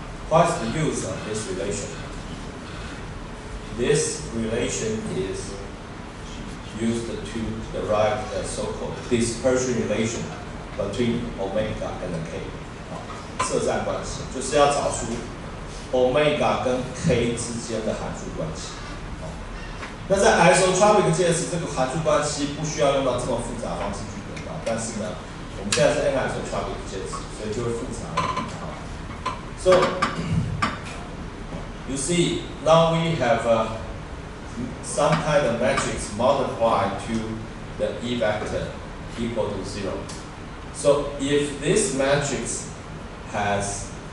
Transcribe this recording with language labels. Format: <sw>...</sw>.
<en>What's the use of this relation? This relation is used to derive the so-called dispersion relation between omega and k.</en> <zh>色散关系就是要找出 omega 跟 k 之间的函数关系。那在 isotropic 介质，这个函数关系不需要用到这么复杂的方式去得到，但是呢，我们现在是 anisotropic 介质，所以就会复杂一点。</zh> <en>So you see, now we have some kind of matrix multiplied to the E vector equal to 0. So if this matrix has</en>